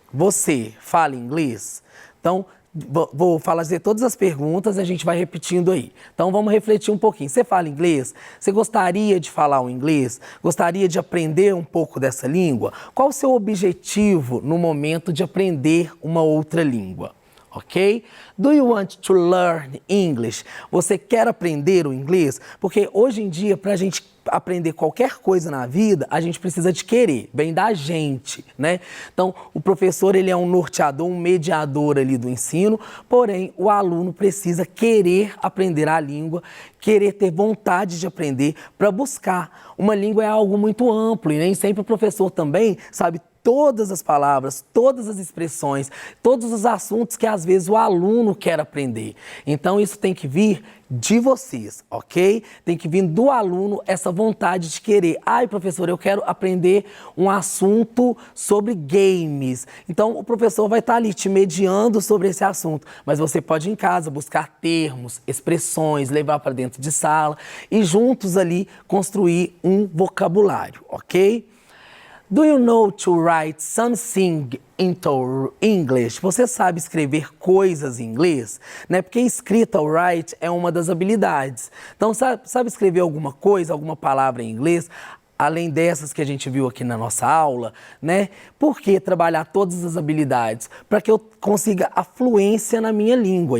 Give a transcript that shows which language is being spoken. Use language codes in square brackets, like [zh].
[pt] Você fala inglês? Então, vou fazer todas as perguntas e a gente vai repetindo aí. Então, vamos refletir um pouquinho. Você fala inglês? Você gostaria de falar o inglês? Gostaria de aprender um pouco dessa língua? Qual o seu objetivo no momento de aprender uma outra língua? Ok? [en] Do you want to learn English? [pt] Você quer aprender o inglês? Porque hoje em dia, para a gente aprender qualquer coisa na vida, a gente precisa de querer, vem da gente, né? Então, o professor, ele é um norteador, um mediador ali do ensino, porém, o aluno precisa querer aprender a língua, querer ter vontade de aprender para buscar. Uma língua é algo muito amplo e nem sempre o professor também sabe todas as palavras, todas as expressões, todos os assuntos que às vezes o aluno quer aprender. Então isso tem que vir de vocês, ok? Tem que vir do aluno essa vontade de querer. Ai, professor, eu quero aprender um assunto sobre games. Então, o professor vai estar ali te mediando sobre esse assunto. Mas você pode em casa buscar termos, expressões, levar para dentro de sala e juntos ali construir um vocabulário, ok? [en] Do you know to write something into English? [pt] Você sabe escrever coisas em inglês? Né? Porque escrita, o write, é uma das habilidades. Então, sabe escrever alguma coisa, alguma palavra em inglês? Além dessas que a gente viu aqui na nossa aula, né? Por que trabalhar todas as habilidades? Para que eu consiga a fluência na minha língua.